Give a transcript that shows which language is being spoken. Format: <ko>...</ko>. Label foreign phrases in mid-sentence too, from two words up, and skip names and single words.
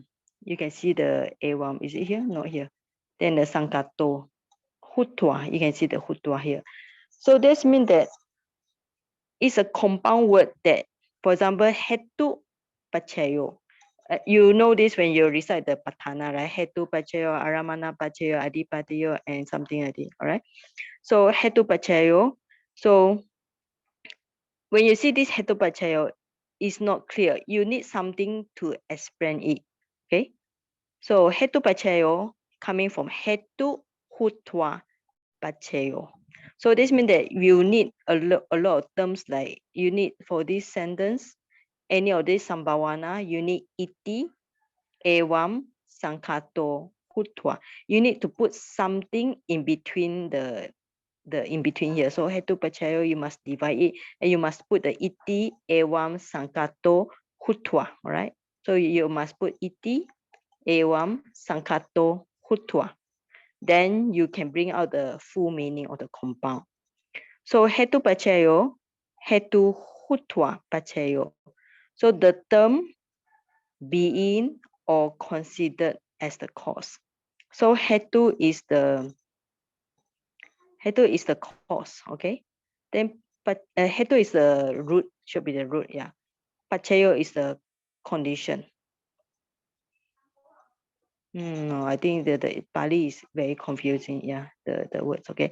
<en>You can see the evam. Is it here? Not here. Then the sankato. Hutwa. You can see the hutwa here. So this means that it's a compound word that, for example,</en> <pi>hetu pachayo.</pi> <en>You know this when you recite the patana, right?</en> <pi>Hetu pachayo, aramana pachayo, adipatiyo,</pi> <en>and something like that. All right.</en> <pi>So hetu pachayo.</pi> <en>So when you see this</en> <pi>hetu pachayo,</pi> <en>it's not clear. You need something to explain it. Okay. So</en> <pi>hetu pachayo</pi> <en>coming from</en> <pi>hetu hutwa pachayo.</pi> <en>So this means that you need a lot of terms, like you need for this sentence, any of this sambhawana, you need</en> <pi>iti, evam, sankato, hutwa.</pi> <en>You need to put something in between the in between here. So</en> <pi>hetu pachayo,</pi> <en>you must divide it and you must put the</en> <pi>iti, evam, sankato, hutwa.</pi> <en>All right. So you must put</en> <pi>iti, evam, sankato, hutwa.</pi> <en>Then you can bring out the full meaning of the compound.</en> <pi>So hetu pachayo, hetu hutwa pachayo.</pi> <en>So the term being or considered as the cause. So hetu is the cause, okay? Then hetu is the root, should be the root, yeah. Pachayo is the condition. No, I think the Pali is very confusing, yeah, the words, okay?</en>